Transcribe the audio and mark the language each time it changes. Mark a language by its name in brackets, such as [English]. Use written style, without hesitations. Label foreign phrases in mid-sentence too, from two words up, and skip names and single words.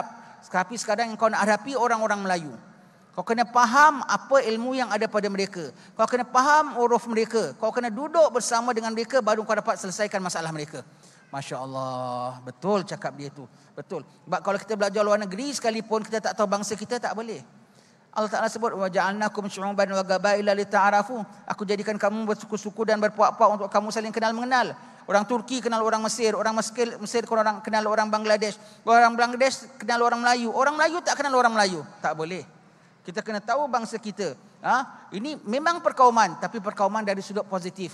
[Malay] Tapi sekarang kau nak hadapi orang-orang Melayu. Kau kena faham apa ilmu yang ada pada mereka. Kau kena faham uruf mereka. Kau kena duduk bersama dengan mereka, baru kau dapat selesaikan masalah mereka. [Arabic] ما شاء الله, [Malay] betul cakap dia tu. Betul. Sebab kalau kita belajar luar negeri sekalipun, kita tak tahu bangsa kita, tak boleh. [Arabic] الله تعالى [Malay] sebut, [Arabic] وجعلناكم شعوبا وقبائل لتعارفوا. [Malay] Aku jadikan kamu bersuku-suku dan berpuak-puak untuk kamu saling kenal mengenal. Orang Turki kenal orang Mesir, orang Mesir kenal orang Bangladesh, orang Bangladesh kenal orang Melayu, orang Melayu tak kenal orang Melayu. Tak boleh. Kita kena tahu bangsa kita. Ini memang perkauman, tapi perkauman dari sudut positif.